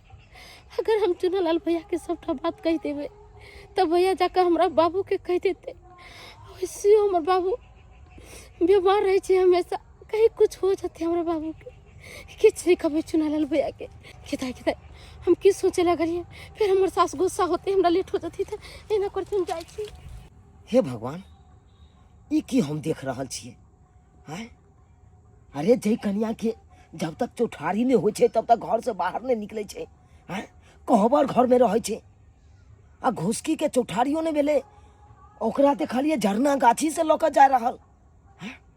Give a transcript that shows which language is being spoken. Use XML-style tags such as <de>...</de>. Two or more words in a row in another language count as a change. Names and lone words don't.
<mai>अगर हम चुनालाल भैया के सबटा बात कह देबे तो भैया जाकर हमरा बाबू के कह देते। वैसे हमर बाबू बीमार रहे छे हमेशा, कहीं कुछ हो जाते हमरा बाबू के। किछ नहीं कभी चुनालाल भैया के किता हम की सोचे लगलिए, फिर हमर सास गुस्सा होते, हमरा लेट हो जाती था। एना करते हम जाय छी। हे भगवान, ई की हम देख रहल छिए हैं? अरे जय कन्या के जब तक चौठारी नहीं होइ छे तब तक घर से बाहर नहीं निकले छे हैं? कहबर घर में रहे छे। आ घुसकी के चौठारियों ने भेले, ओकरा देखलिए झरना गाछी से लौक जा रहल हैं?</mai>